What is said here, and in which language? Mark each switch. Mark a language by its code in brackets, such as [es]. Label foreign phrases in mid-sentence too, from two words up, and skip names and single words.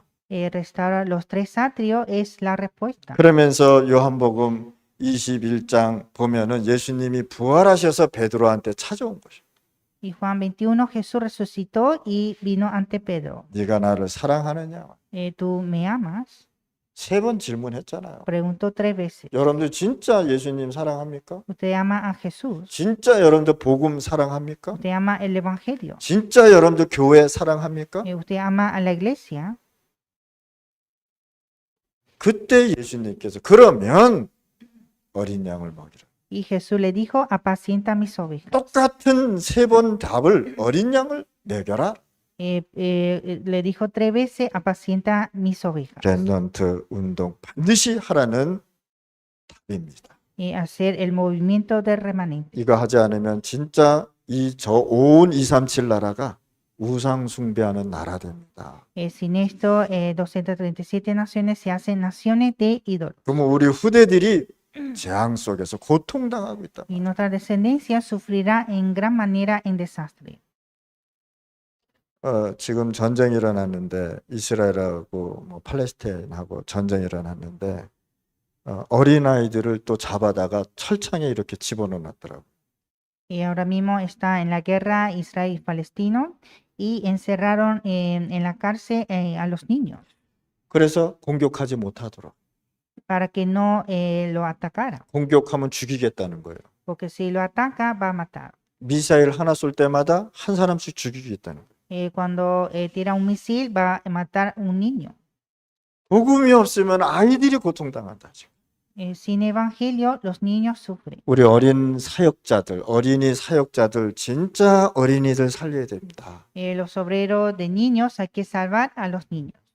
[es] Restaurar los tres atrios es la respuesta. [ko] 그러면서 요한복음 21장 보면은 예수님이 부활하셔서 베드로한테 찾아온 것이에요. [es] Y Juan 21, Jesús resucitó y vino ante Pedro. [ko] 네가 나를 사랑하느냐? [es] ¿Tú me amas? [ko] 3번 질문했잖아요. [es] Preguntó 3 veces. [ko] 여러분들 진짜 예수님 사랑합니까? [es] ¿Usted ama a Jesús? [ko] 진짜 여러분들 복음 사랑합니까? [es] ¿Usted ama el Evangelio? [ko] 진짜 여러분들 교회 사랑합니까? [es] ¿Usted ama a la iglesia? [ko] 그때 예수님께서 그러면 어린 양을 먹이라. [es] Y Jesús le dijo, apacienta mis ovejas. [ko] 똑같은 3번 답을 어린 양을 먹여라. [es] Le dijo 3 veces, apacienta mis ovejas. [ko] 렘넌트 운동 반드시 하라는 답입니다. [es] Hacer el movimiento del remanente. [ko] 이거 하지 않으면 진짜 온 237 나라가 우상 숭배하는 나라 됩니다. [es] Sin esto, 237 naciones se hacen naciones de ídolos. [ko] 그러면 우리 후대들이 재앙 속에서 고통당하고 있다. [es] Y nuestra descendencia sufrirá en gran manera en desastre. [ko] 지금 전쟁이 일어났는데 이스라엘하고 팔레스타인하고 전쟁이 일어났는데 어린아이들을 또 잡아다가 철창에 이렇게 집어넣어놨더라고요. [es] Y ahora mismo está en la guerra Israel-Palestino y encerraron en la cárcel a los niños [ko] 그래서 공격하지 못하도록. [es] para que no lo atacara. [ko] 공격하면 죽이겠다는 거예요. [es] Porque si lo ataca, va a matar. [ko] 미사일 하나 쏠 때마다 한 사람씩 죽이겠다는 거예요. [es] Cuando tira un misil, va a matar un niño. [ko] 복음이 없으면 아이들이 고통당한다. [es] Sin evangelio, los niños sufren. [ko] 우리 어린 사역자들, 어린이 사역자들 진짜 어린이들 살려야 됩니다. [es] Los obreros de niños, hay que salvar a los niños.